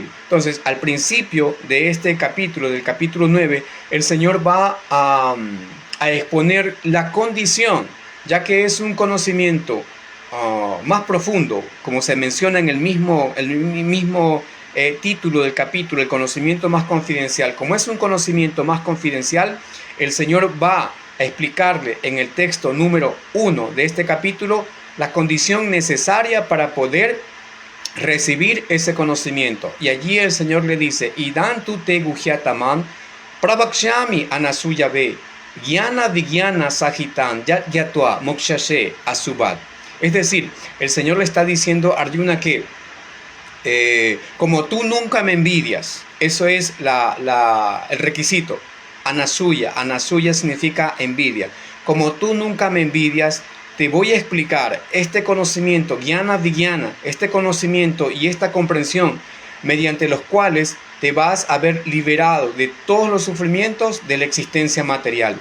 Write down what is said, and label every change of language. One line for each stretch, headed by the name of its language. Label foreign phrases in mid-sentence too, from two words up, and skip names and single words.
Spanish: Entonces, al principio de este capítulo, del capítulo 9, el Señor va a exponer la condición, ya que es un conocimiento más profundo, como se menciona en el mismo título del capítulo, el conocimiento más confidencial. Como es un conocimiento más confidencial, el Señor va a explicarle en el texto número 1 de este capítulo la condición necesaria para poder recibir ese conocimiento. Y allí el Señor le dice,
Sanskrit: इदं तु ते गुह्यतमं प्रवक्ष्यामि अनसूय वे ज्ञान विज्ञान सहितं यज्ज्ञात्वा मोक्ष्यसे अशुभात्.
Spanish: Es decir, el Señor le está diciendo a Arjuna que como tú nunca me envidias, eso es el requisito. Anasuya significa envidia. Como tú nunca me envidias, te voy a explicar este conocimiento,
Sanskrit: ज्ञान विज्ञान,
Spanish: este conocimiento y esta comprensión, mediante los cuales te vas a ver liberado de todos los sufrimientos de la existencia material.